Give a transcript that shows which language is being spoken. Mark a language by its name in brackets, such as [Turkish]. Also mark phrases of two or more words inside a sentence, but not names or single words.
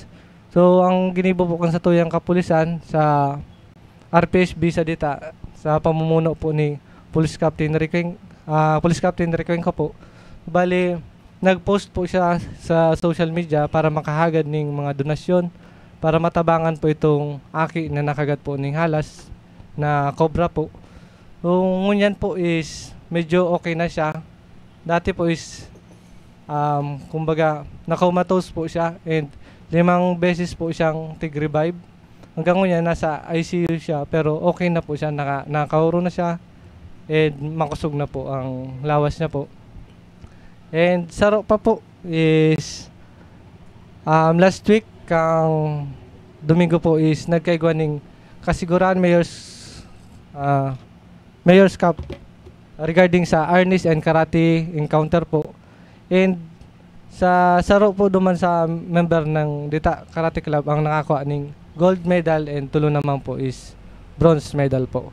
[Bikol] So ang ginibo po kang satuyang kapulisan sa RPSB sa dita sa pamumuno po ni Police Captain Requeng ko po. Bali nagpost po siya sa [English] social media [Bikol] para makahagad ning mga donasyon para matabangan po itong aki na nakagat po ning halas na cobra po. So, ngunyan po is medyo okay na siya. Dati po is kumbaga na-comatose po siya and 5 beses po siyang tig-revive. Hanggang ngunyan nasa ICU siya pero okay na po siya, nakakauro na siya and makusog na po ang lawas niya po. And saro pa po is [English] last week [Bikol] kang Domingo po is nagkaigwa ng kasiguran Mayor's Cup regarding sa [English] Arnis and Karate encounter [Bikol] po. And sa saro po duman sa member ng Dita Karate Club ang nakakuha ng [English] gold medal [Bikol] and tulo naman po is [English] bronze medal [Bikol] po.